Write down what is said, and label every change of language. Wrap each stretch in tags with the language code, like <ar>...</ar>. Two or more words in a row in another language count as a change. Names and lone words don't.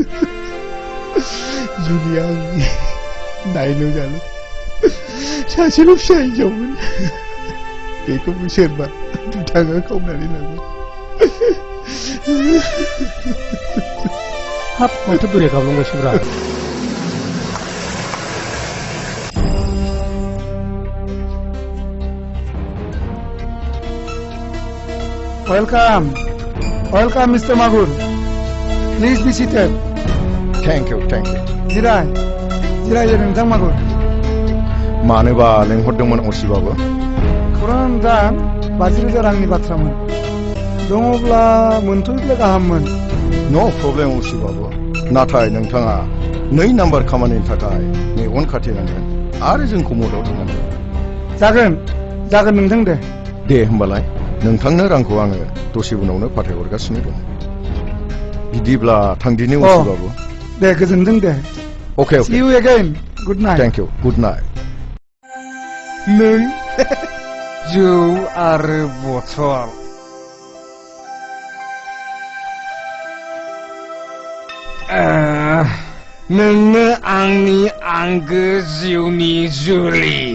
<brx>जुलिया आंनि नायल' जाल' सासेल' फिसा हिनजावमोन बेखौबो सोरबा दुथाङा खावनानै लांबाय हाब माथो बोराय गाबलांगासिनोब्रा</brx> <en>Welcome, Mr. Magur. Please be seated. Thank you.</en> <brx>जिराय नोंथां मागुर मानोबा लेंहरदोंमोन असिबाबो खौराङा नोंथां 50,000 रांनि बाथ्रामोन दङब्ला मोनथ'योब्ला गाहाममोन</brx> <en>no problem</en> <brx>उसिबाबो नाथाय नोंथाङा 2 नाम्बार खामानिनि थाखाय मेगन खाथेनांगोन आरो जोंखौ मदद होनांगोन जागोन नोंथां दे होमबालाय नोंथांनो रांखौ आङो दसे उनावनो फाथायहरगासिनो दं बिदिब्ला थांदिनि उसिबाबो दे गोजोनथों दे</brx> <en>Okay. See you again. Good night. Thank you. Good night.</en> <brx>नों जौ आरो बथल नोंनो आंनि आंगो जिउनि जुलि</brx>